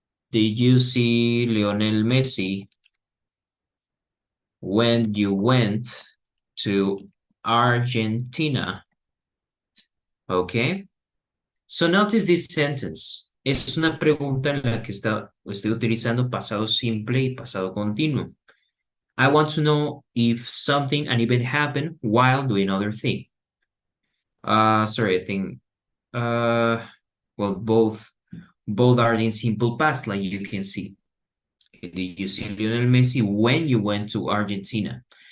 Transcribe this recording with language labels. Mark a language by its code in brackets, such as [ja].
[en] Did you see Lionel Messi when you went to Argentina? Okay. So notice this sentence. [es] Es una pregunta en la que estoy utilizando pasado simple y pasado continuo. [en] I want to know if an event happened while doing other thing. Sorry, I think, well, both are in simple past, like you can see. Did you see Lionel Messi when you went to Argentina?